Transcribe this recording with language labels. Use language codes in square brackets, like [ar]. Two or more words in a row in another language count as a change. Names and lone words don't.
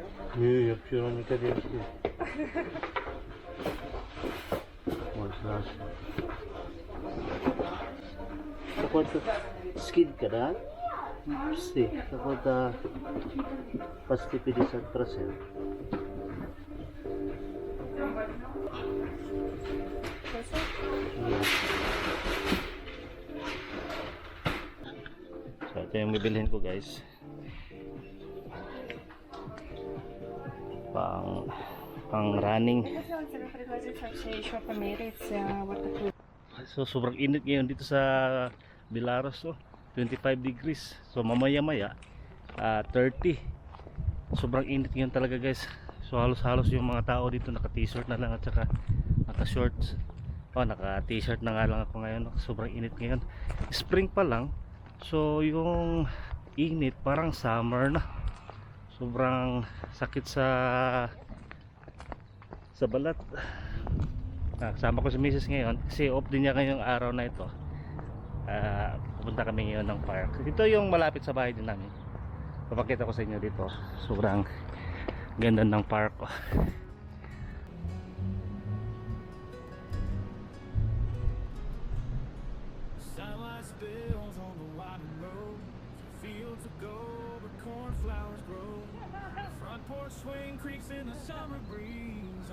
[ru] Не, я вчера не ходил. Вот наш. Какой-то скидка, да? Почти. Какой-то почти 50%. [tl] So, ito yung bibilhin ko guys. Pang running. Я хотела тебе предложить вообще еще померить вот такую. So, sobrang init ngayon dito sa Belarus. 25 degrees. So, mamaya-maya 30. Sobrang init ngayon talaga guys. So, halos-halos yung mga tao dito naka-t-shirt na lang at saka naka-shorts. Naka-t-shirt na nga lang ako ngayon. Sobrang init ngayon. Spring pa lang. So, yung init parang summer na. Sobrang sakit sa balat. Kasama ko si Mrs. ngayon kasi off din niya ngayong araw na ito. Pupunta kami ngayon ng park. Ito yung malapit sa bahay din namin. Papakita ko sa inyo dito. Sobrang ganda ng park. [en] Sunlight spills on the winding road. Fields of gold where cornflowers grow. Front porch swing creaks in the summer breeze.